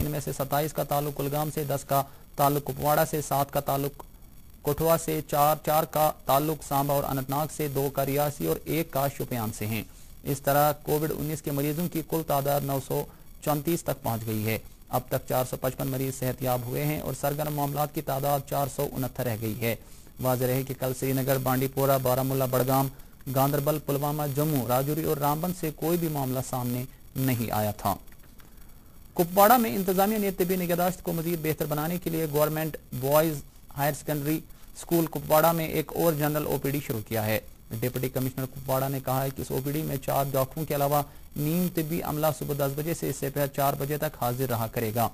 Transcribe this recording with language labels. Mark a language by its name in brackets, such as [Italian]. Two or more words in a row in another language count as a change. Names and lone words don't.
[Urdu] ان میں سے 27 کا تعلق کلگام سے، 10 کا تعلق کپواڑہ سے، 7 کا تعلق کٹھوا سے، 4 کا تعلق سامبا اور اننت ناگ سے، 2 کا ریاسی اور 1 کا شوپیان سے ہیں۔ اس طرح کووڈ-19 کے مریضوں کی کل تعداد 934 تک پہنچ گئی ہے۔ اب تک 455 مریض صحت یاب ہوئے ہیں اور سرگرم معاملات کی تعداد 469 رہ گئی ہے۔ واضح رہے کہ کل سری نگر، بانڈی پورہ، بارہمولہ، بڑگام، گاندربل، پلوامہ، جموں، راجوری اور رامبن سے کوئی بھی معاملہ سامنے نہیں آیا تھا۔ کپواڑہ میں انتظامیہ نے طبی نگہداشت کو مزید بہتر بنانے کے لیے گورنمنٹ بوائز ہائر سیکنڈری اسکول کپواڑہ میں ایک اور جنرل OPD شروع کیا ہے۔ ڈپٹی کمشنر کپواڑہ نے کہا ہے کہ اس OPD میں 4 ڈاکٹروں کے علاوہ نیم طبی عملہ صبح 10 بجے سے سپہر 4 بجے تک حاضر رہا کرے گا۔